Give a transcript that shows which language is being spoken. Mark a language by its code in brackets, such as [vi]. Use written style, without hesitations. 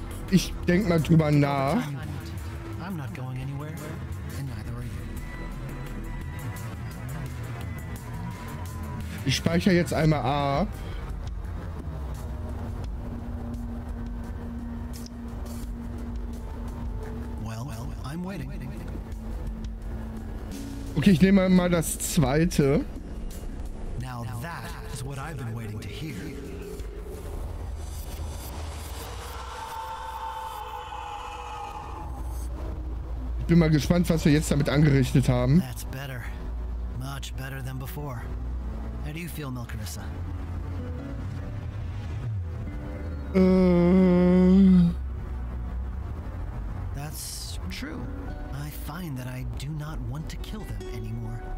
[de] Ich denk mal drüber nach. [en] I'm not going anywhere, and neither are you. [de] Ich speichere jetzt einmal ab. [en] Well, I'm waiting. [de] Okay, ich nehme mal das zweite. [en] Now that is what I've been waiting to hear. [de] Ich bin mal gespannt, was wir jetzt damit angerichtet haben. [en] That's better. Much better than before. How do you feel, Melcarissa? That's true. I find that I do not want to kill them anymore.